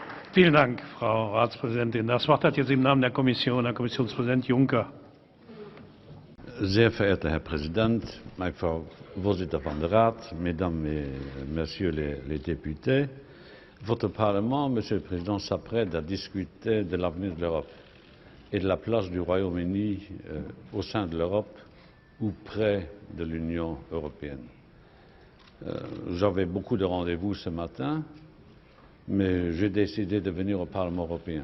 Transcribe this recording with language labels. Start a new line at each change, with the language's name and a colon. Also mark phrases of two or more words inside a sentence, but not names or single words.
German: Vielen Dank, Frau Ratspräsidentin. Das Wort hat jetzt im Namen der Kommission Herr Kommissionspräsident Juncker. Sehr verehrter Herr Präsident, meine Frau Vorsitzende von der Rat,
French: Mesdames et Messieurs les députés, votre Parlement, Monsieur le Président, s'apprête à discuter de l'avenir de l'Europe et de la place du Royaume-Uni au sein de l'Europe ou près de l'Union européenne. J'avais beaucoup de rendez-vous ce matin, mais j'ai décidé de venir au Parlement européen.